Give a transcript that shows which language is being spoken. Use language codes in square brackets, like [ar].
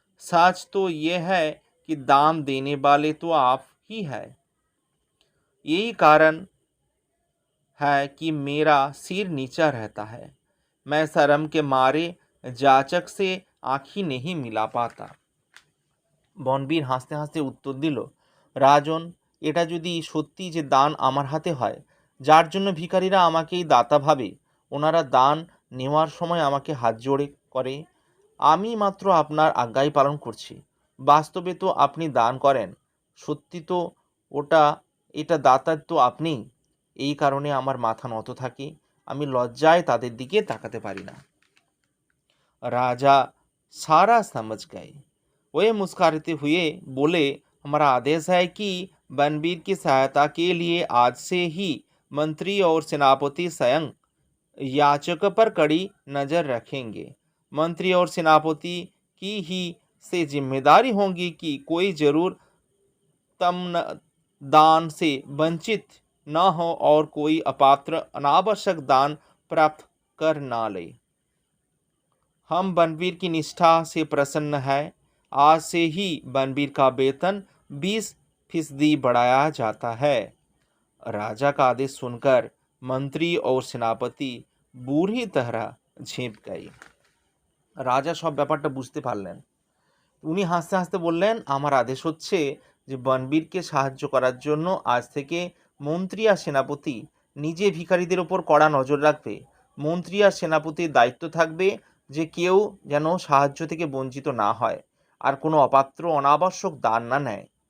[hi] सच तो यह है कि दान देने वाले तो आप ही हैं। यही कारण है कि मेरा सिर नीचा रहता है। मैं शर्म के मारे যাচক से आँखी नहीं मिला पाता। [bn] বনবীর হাসতে হাসতে উত্তর দিল, রাজন, এটা যদি সত্যি যে দান আমার হাতে হয়, যার জন্য ভিখারিরা আমাকেই দাতা ভাবে, ওনারা দান নেওয়ার সময় আমাকে হাত জোড়ে করে, আমি মাত্র আপনার আজ্ঞাই পালন করছি। বাস্তবে তো আপনি দান করেন, সত্যি তো এটা দাতার তো আপনি। এই কারণে আমার মাথা নত থাকে, আমি লজ্জায় তাদের দিকে তাকাতে পারি না। রাজা [hi] सारा समझ गए। वे मुस्कुराते हुए बोले, हमारा आदेश है कि बनबीर की सहायता के लिए आज से ही मंत्री और सेनापति स्वयं याचक पर कड़ी नजर रखेंगे। मंत्री और सेनापति की ही से जिम्मेदारी होगी कि कोई जरूर तम दान से वंचित न हो और कोई अपात्र अनावश्यक दान प्राप्त कर ना ले। हम बनबीर की निष्ठा से प्रसन्न है। आज से ही बनबीर का वेतन 20% बढ़ाया जाता है। राजा का आदेश सुनकर मंत्री और सेनापति बुरी तरह झेप गए। [bn] রাজা সব ব্যাপারটা বুঝতে পারলেন। উনি হাসতে হাসতে বললেন, আমার আদেশ হচ্ছে যে বনবীরকে সাহায্য করার জন্য আজ থেকে মন্ত্রী আর সেনাপতি নিজে ভিখারিদের ওপর কড়া নজর রাখবে। মন্ত্রী আর সেনাপতির দায়িত্ব থাকবে যে কেউ যেন সাহায্য থেকে বঞ্চিত না হয়, আর কোনো অপাত্র অনাবশ্যক দান না নেয়।